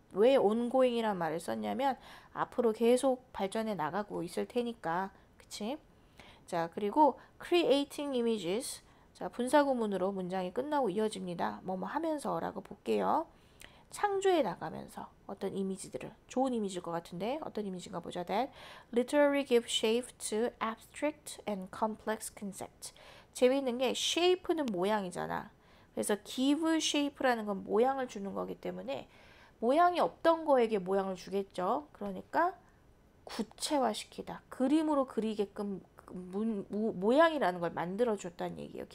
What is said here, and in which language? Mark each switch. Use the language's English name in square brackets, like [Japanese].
[Korean] 왜 ongoing이란 말을 썼냐면 앞으로 계속 발전해 나가고 있을 테니까. 그치? 자, 그리고 creating images. 자, 분사구문으로 문장이 끝나고 이어집니다. 뭐뭐 하면서라고 볼게요. 창조해 나가면서 어떤 이미지들을, 좋은 이미지일 것 같은데 어떤 이미지인가 보자. [English] That literally give shape to abstract and complex concept. [Korean] 재미있는 게 shape는 모양이잖아. 그래서 give shape라는 건 모양을 주는 거기 때문에 모양이 없던 거에게 모양을 주겠죠. 그러니까 구체화시키다. 그림으로 그리게끔 모양이라는 걸 만들어줬다는 얘기예요.